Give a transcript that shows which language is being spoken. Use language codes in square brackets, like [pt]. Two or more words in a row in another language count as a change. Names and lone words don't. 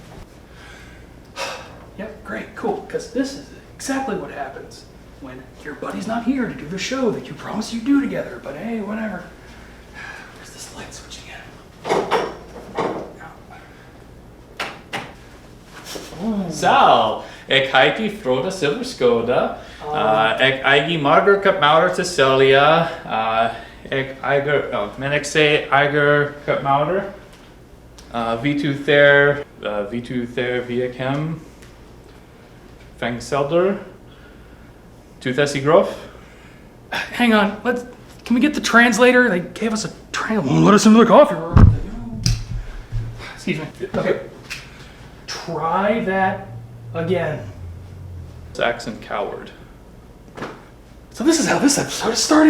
[en] Yep, great, cool, because this is exactly what happens when your buddy's not here to do the show that you promised you'd do together, but hey, whatever. Where's this light switch again? Zo, ik heet die Frode Silverskoda. Ik eigen Marger Kapmouder te Celia. Ik say eiger Kapmouder. V2 Ther via Chem. Fang Selder. Toothessy Groff. Hang on, can we get the translator? They gave us a translator. Won't let us into the coffee room. Excuse me. Okay. Try that again. Saxon Coward. So this is how this episode is starting.